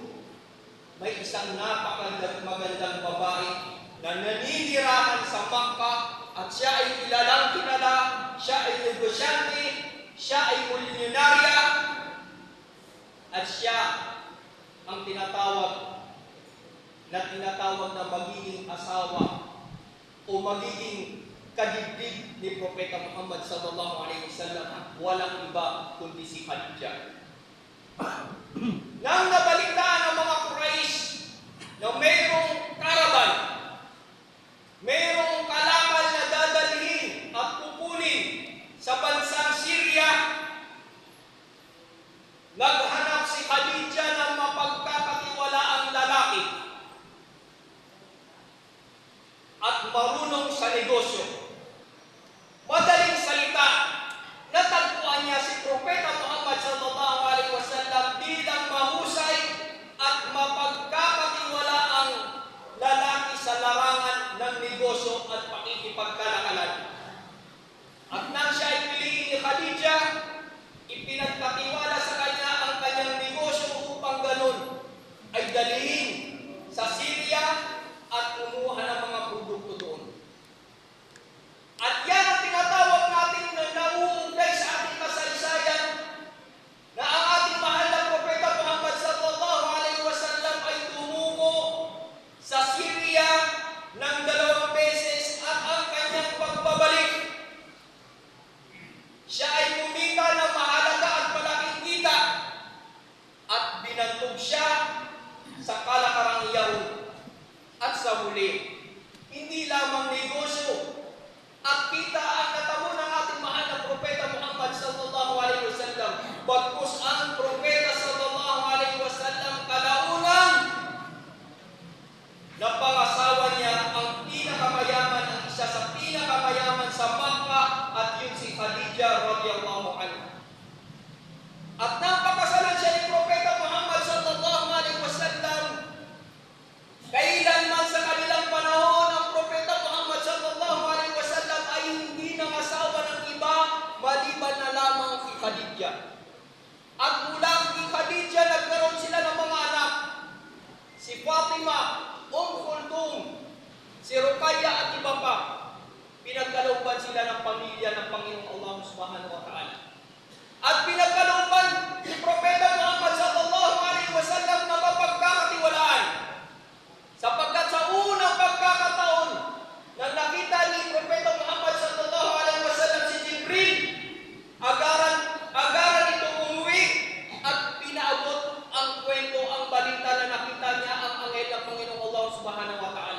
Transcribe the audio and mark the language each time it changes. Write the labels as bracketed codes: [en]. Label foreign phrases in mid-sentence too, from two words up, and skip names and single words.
[tl] May isang napakagandang babae na naninirahan sa Makkah at siya ay kilalang kilala, siya ay negosyante, siya ay milyonarya, at siya ang tinatawag na magiging asawa o magiging kadibdib ni Propeta Muhammad [ar] صلى الله عليه وسلم, [tl] walang iba kundi si Khadijah. Nang nabalitaan ng mga Quraysh na mayroong karavan, mayroong kalakal na dadalhin at kukunin sa bansang Syria, naghanap si Khadijah ng mapagkakatiwalaang lalaki at marunong sa negosyo. Madaling salita, natagpuan niya si Propeta Muhammad [ar] صلى الله عليه وسلم [tl] bilang mahusay at mapagkakatiwalaang lalaki sa larangan ng negosyo at pakikipagkalakalan. At nang siya ay piliin ni Khadijah, ipinagkatiwala sa kanya ang kanyang negosyo upang ganun ay dalhin sa Syria at kumuha ng mga produkto doon. At yan ang tinatawag natin na nauugnay sa ating kasaysayan na ang ating mahal na Propeta Muhammad [ar] صلى الله عليه وسلم [tl] ay tumungo sa Syria ng 2 beses at ang kanyang pagbabalik, siya ay kumita ng mahalaga at malaking kita at binantog siya sa kalakarang Yahud. At sa huli, hindi lamang negosyo at kita ang natamo ng ating mahal na Propeta Muhammad [ar] صلى الله عليه وسلم, [tl] bagkus ang Propeta [ar] صلى الله عليه وسلم [tl] kalaunan na pangasawa niya ang pinakamayaman, ang isa sa pinakamayaman sa Makkah, at yun si Khadijah [ar] رضي الله عنها. [tl] At nang pakasalan siya ni Propeta Muhammad [ar] صلى الله عليه وسلم, [tl] kailanman sa kanilang panahon ang Propeta Muhammad [ar] صلى الله عليه وسلم [tl] ay hindi nangasawa ng iba maliban na lamang si Khadijah. At mula kay Khadijah nagkaroon sila ng mga anak, si Fatima, Kulthum, si Ruqayyah at iba pa. Pinagkalooban sila ng pamilya ng Panginoong Allah [ar] سبحانه وتعالى. [tl] At pinagkalooban ni Propeta Muhammad [ar] صلى الله عليه وسلم [tl] na mapagkakatiwalaan, sapagkat sa unang pagkakataon nang nakita ni Propeta Muhammad [ar] صلى الله عليه وسلم [tl] si Jibril, agaran ito umuwi at pinaabot ang kwento, ang balita na nakita niya ang anghel ng Panginoong Allah [ar] سبحانه وتعالى.